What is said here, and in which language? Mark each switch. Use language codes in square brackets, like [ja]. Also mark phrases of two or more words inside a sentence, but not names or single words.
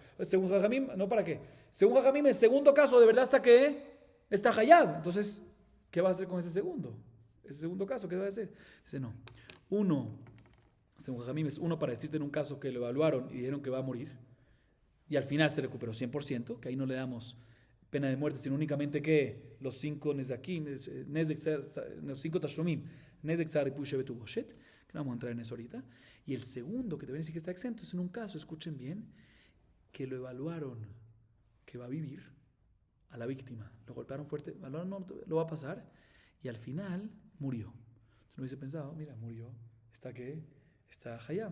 [es] Según Jajamín, no para qué. Según Jajamín, el segundo caso de verdad está Hayab. Entonces, ¿qué va a hacer con ese segundo? Ese segundo caso, ¿qué va a hacer? Dice, no. Según Jajamim, es uno para decirte en un caso que lo evaluaron y dijeron que va a morir y al final se recuperó 100%, que ahí no le damos pena de muerte, sino únicamente que los 5 nezakim, los 5 tashlumim, [he] nezek tzar y pushe betuboshet, [es] que no vamos a entrar en eso ahorita. Y el segundo, que te voy a decir que está exento, es en un caso, escuchen bien, que lo evaluaron que va a vivir a la víctima, lo golpearon fuerte, no, lo va a pasar y al final murió. Entonces no hubiese pensado, mira, murió, está Hayab.